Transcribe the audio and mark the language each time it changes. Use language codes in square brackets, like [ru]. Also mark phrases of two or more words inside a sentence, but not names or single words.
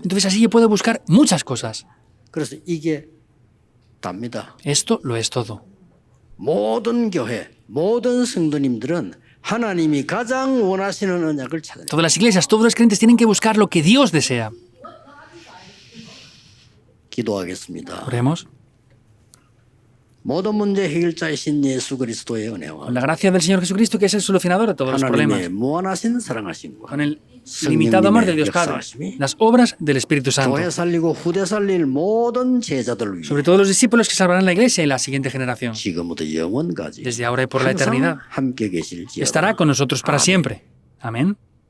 [es] Entonces así yo puedo buscar muchas cosas. [ko] 그래서 이게 답니다. [es] Esto lo es todo. [ko] 모든 교회, 모든 성도님들은 하나님이 가장 원하시는 언약을 찾아내. [es] Todas las iglesias, todos los creyentes tienen que buscar lo que Dios desea. [ko] 기도하겠습니다. [es] Oremos. [ko] 모든 문제 해결자이신 예수 그리스도의 은혜와 [es] Con la gracia del Señor Jesucristo, que es el solucionador de todos los problemas. [ko] 하나님의 무한하신 사랑하심과 [es] Con el limitado amor de Dios Padre. Las obras del Espíritu Santo. [ko] 교회 살리고 후대 살릴 모든 제자들 위해 [es] Sobre todo los discípulos que salvarán la iglesia y la siguiente generación. [ko] 지금부터 영원까지 [es] Desde ahora y por la eternidad. [ko] 항상 함께 계실지어다. [es] Estará con nosotros para siempre. Amén.